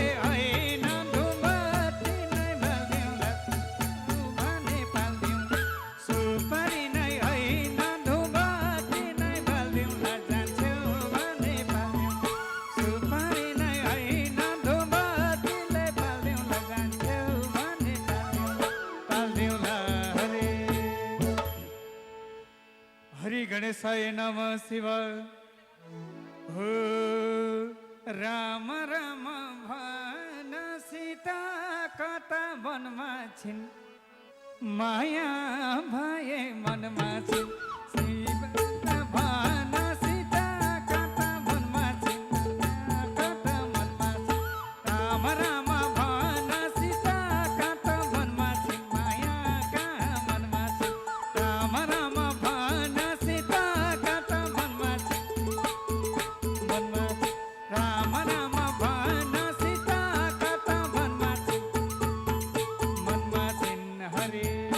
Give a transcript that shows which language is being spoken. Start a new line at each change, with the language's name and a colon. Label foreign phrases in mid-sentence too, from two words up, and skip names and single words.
Nepali: होइन धुपबत्ती नै बाल्दिउँला भने पाल्दिउँला सुपारी नै होइन धुपबत्ती नै बाल्दिउँला जान्छौ भने पाल्दिउँला सुपारी नै होइन धुपबत्तीले बाल्दिउँला जान्छौ भने पाल्दिउँला हरे
Sanskrit: हरि गणेशाय नमः
Nepali: शिव हो राम राम भन सीता कता वनमा छिन् माया भए मनमा छिन् शिव भन सीता कता वनमा छिन् कता मनमा छिन् राम राम भन सीता कता वनमा छिन् माया कहाँ मनमा छिन् राम राम भन सीता कता वनमा छिन् वनमा छिन् राम राम भन सीता कता वनमा छिन् वनमा छिन् हरे